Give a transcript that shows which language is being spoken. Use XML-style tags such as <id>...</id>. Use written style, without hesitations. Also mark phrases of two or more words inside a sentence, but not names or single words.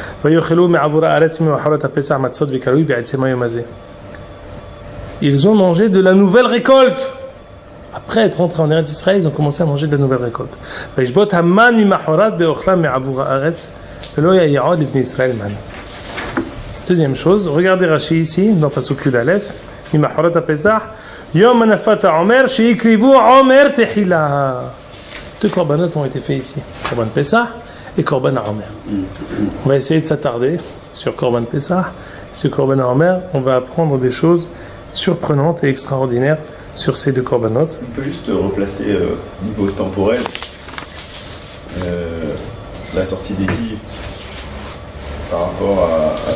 <fr>Ils ont mangé de la nouvelle récolte. Après être rentrés en Eretz Israël, ils ont commencé à manger de la nouvelle récolte. Deuxième chose, regardez Rashi ici, dans</fr> <he>פסוק יוד אלף, ממחרת הפסח יום הנפת העומר שיקריבו עומר תחילה.</he> <fr>Deux korbanot ont été faits ici,</fr> <he>קרבן פסח</he> <fr>et</fr> <he>קרבן העומר.</he> <fr>On va essayer de s'attarder sur</fr> <he>קרבן פסח.</he> <fr>Sur</fr> <he>קרבן העומר,</he> <fr>on va apprendre des choses surprenantes et extraordinaires sur ces deux corbanotes. On peut juste replacer niveau temporel la sortie d'Égypte par rapport à...</fr>